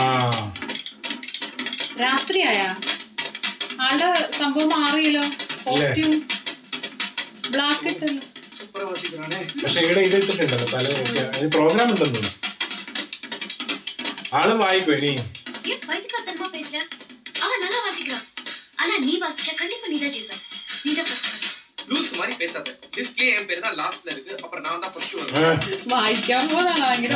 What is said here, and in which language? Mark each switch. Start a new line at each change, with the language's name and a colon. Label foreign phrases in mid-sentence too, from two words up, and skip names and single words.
Malayalam: രാത്രിയായാ ആളുടെ സംഭവം മാറിയല്ലോ, കോസ്റ്റ്യൂം ബ്ലാക്ക് ഇട്ടല്ലോ. പക്ഷെ ഇവിടെ ഇത് ഇട്ടിട്ടുണ്ടല്ലോ തല പ്രോഗ്രാം ഉണ്ടെന്നു. ആള് വായിക്കും ഇനി.
Tamil: லூஸ் மாதிரி பேசாத. டிஸ்ப்ளே என் பேர் தான் லாஸ்ட்ல இருக்கு. அப்புறம் நான் தான் ஃபர்ஸ்ட் வருவேன்.
Malayalam: വായിക്കാൻ പോവാണ് ഭയങ്കര.